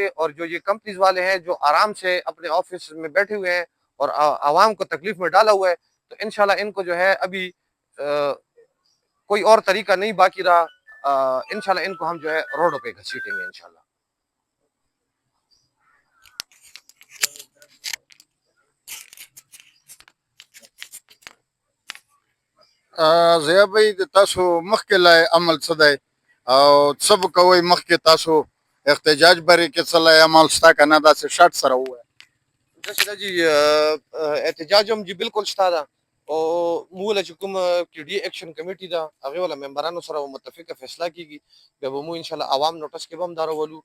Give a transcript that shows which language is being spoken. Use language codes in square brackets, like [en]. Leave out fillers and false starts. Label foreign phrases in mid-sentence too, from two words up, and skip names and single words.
[ur] اور جو یہ کمپنیز والے ہیں جو آرام سے اپنے آفس میں بیٹھے ہوئے ہیں اور عوام کو تکلیف میں ڈالا ہوا ہے تو انشاءاللہ ان کو جو ہے ابھی کوئی اور طریقہ نہیں باقی رہا. انشاءاللہ ان کو ہم جو ہے روڈوں پہ گھسیٹیں گے انشاءاللہ. [ps] ضیا بھائی د تاسو مخکې لای عمل څه دی او څه به کوئ مخکې تاسو احتجاج بری کې څه لای عمل شته که نه داسې شرط سره ووایه. داسې جی احتجاج هم جی بالکل شته ده او موږ له چې کوم کی ډي [en] action committee [ps] ده هغې والا ممبرانو سره متفقه فیصله کېږي بیا به موږ انشاءالله عوام نوټس کې به هم دا راولو.